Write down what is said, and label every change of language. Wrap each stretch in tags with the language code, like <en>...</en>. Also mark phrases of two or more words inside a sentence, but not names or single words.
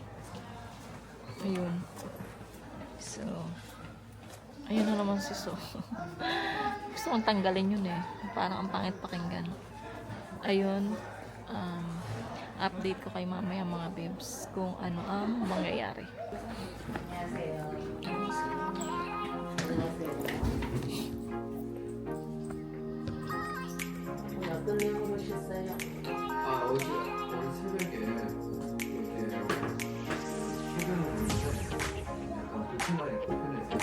<tl>Ayun. So, ayun na naman si So. Gusto kong tanggalin yun eh. Parang ang pangit pakinggan. Ayun. Update ko kay mamaya mga babes kung ano ang mangyayari.</tl> <ko>어떤 내용을 보셨어요? 어제 새벽에 이렇게 출근을 했는데 약간 불편하게 불편해서</ko>